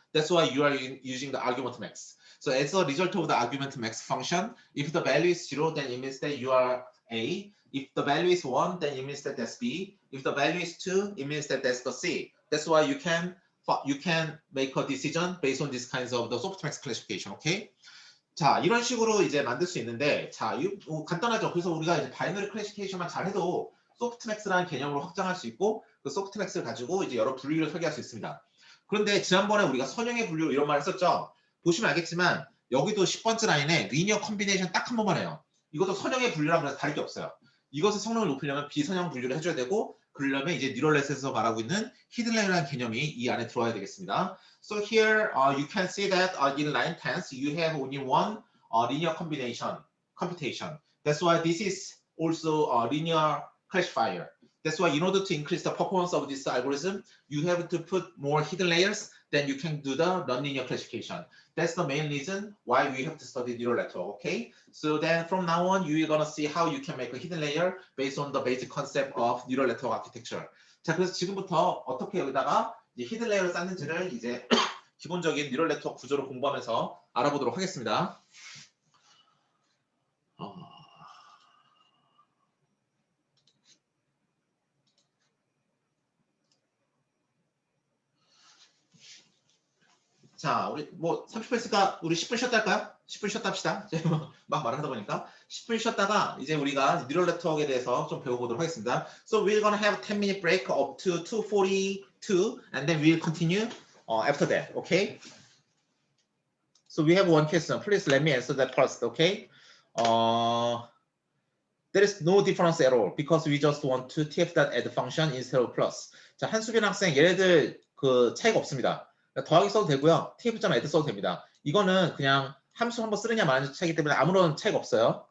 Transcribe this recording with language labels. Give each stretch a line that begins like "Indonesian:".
English: That's why you are using the argument max. So as a result of the argument max function, if the value is 0, then it means that you are A. If the value is 1, then it means that that's B. If the value is 2, it means that that's the C. That's why you can make a decision based on these kinds of the softmax classification. Okay?
Korean: 자, 이런 식으로 이제 만들 수 있는데, 자, 이거 간단하죠. 그래서 우리가 이제 바이너리 클래시피케이션만 잘해도 소프트맥스라는 개념으로 확장할 수 있고, 그 소프트맥스를 가지고 이제 여러 분류를 설계할 수 있습니다. 그런데 지난번에 우리가 선형의 분류 이런 말 했었죠. 보시면 알겠지만 여기도 10번째 라인에 리니어 컴비네이션 딱 한 번만 해요. 이것도 선형의 분류랑 그래서 다를 게 없어요. 이것의 성능을 높이려면 비선형 분류를 해줘야 되고, 그러려면 이제 뉴럴넷에서 말하고 있는 히든 레이어라는 개념이 이 안에 들어와야 되겠습니다.
English: So here you can see that in line tense you have only one linear combination computation. That's why this is also a linear classifier. That's why in order to increase the performance of this algorithm, you have to put more hidden layers, then you can do the nonlinear classification. That's the main reason why we have to study neural network, okay? So then from now on, you're gonna see how you can make a hidden layer based on the basic concept of neural network architecture.
Korean: 자, 그래서 지금부터 어떻게 여기다가 이제 히든 레이어를 쌓는지를 이제 기본적인 뉴럴 네트워크 구조를 공부하면서 알아보도록 하겠습니다. 자, 우리 뭐 30분 했으니까 우리 10분 쉬었다 할까요? 10분 쉬었다 합시다. 막 말하다 보니까 10분 쉬었다가 이제 우리가 뉴럴 네트워크에 대해서 좀 배워보도록 하겠습니다.
English: So we're gonna have a 10-minute break up to 2:42 and then we'll continue after that, okay? So we have one question. Please let me answer that first, okay? There is no difference at all because we just want to tf.add function instead of plus.
Korean: 자, 한수빈 학생 얘네들 그 차이가 없습니다. 더하기 써도 되고요. tf.add 써도 됩니다. 이거는 그냥 함수 한번 쓰느냐 마느냐 차이기 때문에 아무런 차이가 없어요.